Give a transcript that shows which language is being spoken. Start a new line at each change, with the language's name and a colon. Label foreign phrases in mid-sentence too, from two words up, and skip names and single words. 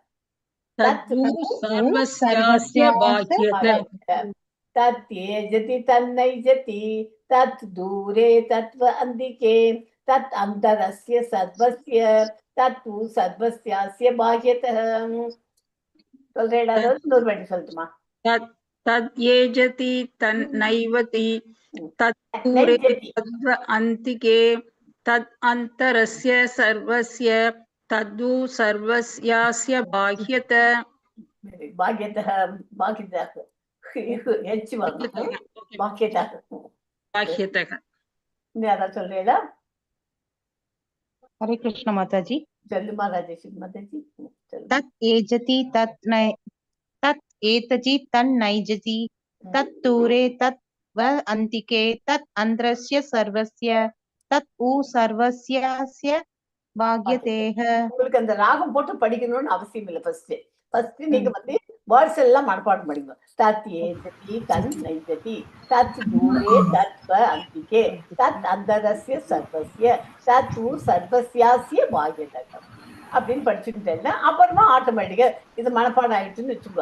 Sanskrit: तत् एजति तन्नैजति तत् दूरे तद्व अन्तिके तत् अन्तरस्य सर्वस्य तदु सर्वस्यास्य बाह्यतः.
Tamil: சொல்றேடா? இன்னொரு வாட்டி சொல்லட்டுமா?
Sanskrit: तद् येजति तन्नैवति तत् दूरे நைஜதி तद्व अन्तिके तद् अन्तरस्य सर्वस्य तद्वु सर्वस्यास्य बाह्यत
Tamil: பாக்கியத்தக பாக்கியதாக ஹெச் வரணும் பாக்கியதாக
Sanskrit: बाह्यतः
Tamil: யாராவது சொல்றீங்களா?
Hindi: हरे कृष्ण माताजी।
Tamil: சொல்லுமா ராஜேஷ் மாதாஜி சொல்லு.
Sanskrit: तत् एजति तत् एतजि तन्नैजति तत् दूरे तत् व अन्तिके तत् अन्तरस्य सर्वस्य तत् उ सर्वस्यास्य भाग्यतेः।
Tamil: உங்களுக்கு அந்த ராகம் போட்டு படிக்கணும்னு அவசியம் இல்லை. ஃபர்ஸ்ட் நீங்க வந்து வேர்ட்ஸ் எல்லாம் மனப்பாடம் படிங்க.
Sanskrit: तत् एजति तन् नैजति तत् दूरे तद्व अन्तिके तत् अन्तरस्य सर्वस्य तत् ऊ सर्वस्यास्य बाह्यतः
Tamil: அப்படின்னு படிச்சுக்கிட்டேன்னா அப்புறமா ஆட்டோமேட்டிக்கா இது மனப்பாடம் ஆயிடுச்சுன்னு வச்சுக்கோ.